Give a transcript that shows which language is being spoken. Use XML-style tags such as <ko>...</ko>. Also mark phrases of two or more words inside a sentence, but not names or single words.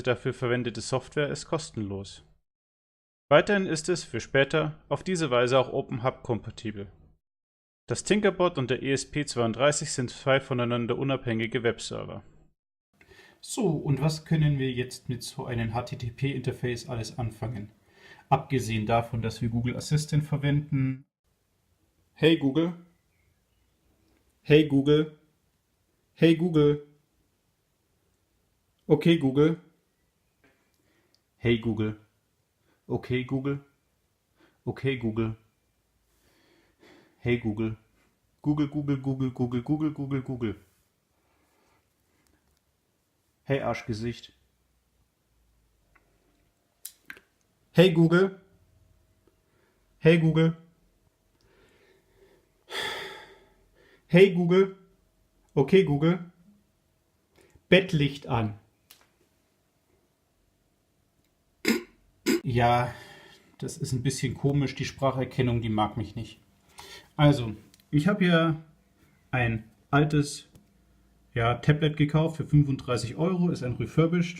<de>dafür verwendete Software ist kostenlos. Weiterhin ist es, für später, auf diese Weise auch OpenHub-kompatibel. Das Tinkerboard und der ESP32 sind 2 voneinander unabhängige Webserver. So, und was können wir jetzt mit so einem HTTP-Interface alles anfangen? Abgesehen davon, dass wir Google Assistant verwenden.</de> <en>Hey Google, hey Google, hey Google, okay Google, hey Google, okay Google, okay Google, hey Google, Google, Google, Google, Google, Google, Google, Google, hey Arschgesicht, hey Google, hey Google, hey Google, okay Google,</en> <de>Bettlicht an. Ja, das ist ein bisschen komisch, die Spracherkennung, die mag mich nicht. Also, ich habe hier ein altes Tablet gekauft für 35 Euro, ist ein refurbished.</de>